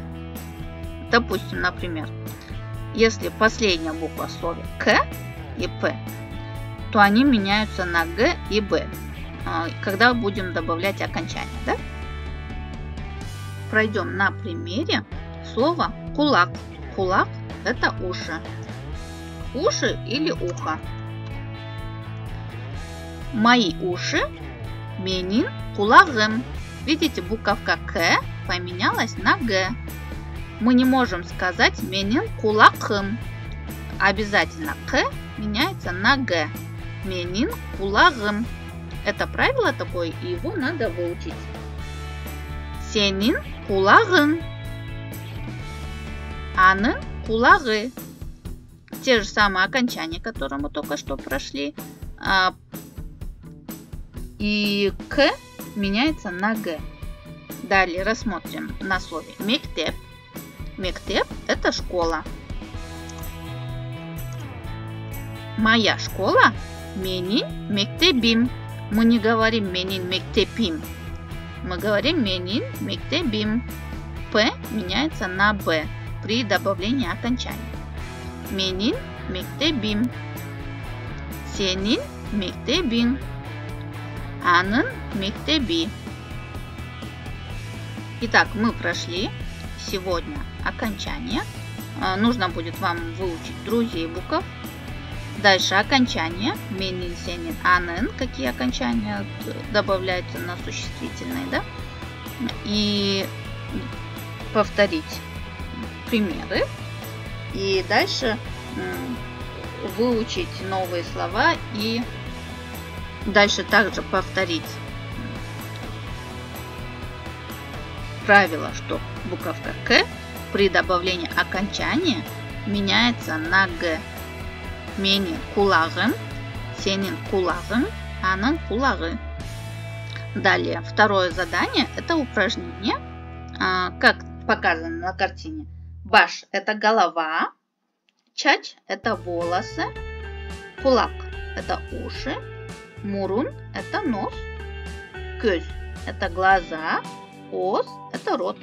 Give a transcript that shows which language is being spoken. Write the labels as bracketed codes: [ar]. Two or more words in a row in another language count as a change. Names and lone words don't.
[ru] Допустим, например, если последняя буква в слове К и П, то они меняются на Г и Б, когда будем добавлять окончание. Да? Пройдем на примере слова кулак. Кулак – это уши. Уши или ухо. Мои уши – [ky] менин кулагым. [ru] Видите, буковка К поменялась на Г. Мы не можем сказать [ky] менин кулакым. [ru] Обязательно К меняется на Г. [ky] Менин кулагым. [ru] Это правило такое, и его надо выучить. [ky] Сенин кулагын. Аның кулагы. [ru] Те же самые окончания, которые мы только что прошли. И К меняется на Г. Далее рассмотрим на слове мектеп. Мектеп – это школа. Моя школа – [ky] менин мектебим. [ru] Мы не говорим [ky] менин мектепим. [ru] Мы говорим [ky] менин мектебим. [ru] П меняется на Б при добавлении окончания. [ky] Менин мектебим. Сенин мектебин. Аның мектеби. [ru] Итак, мы прошли сегодня окончание. Нужно будет вам выучить друзей букв. Дальше окончание. [ky] Менин, сенин, аның. [ru] Какие окончания добавляются на существительные, да? И повторить примеры. И дальше выучить новые слова и дальше также повторить правило, что буковка К при добавлении окончания меняется на Г. [ky] Менин кулагым, сенин кулагым, аның кулагы. [ru] Далее, второе задание – это упражнение, как показано на картине. Баш – это голова, чач – это волосы, кулак – это уши, мурун – это нос, көз – это глаза, ос – это рот.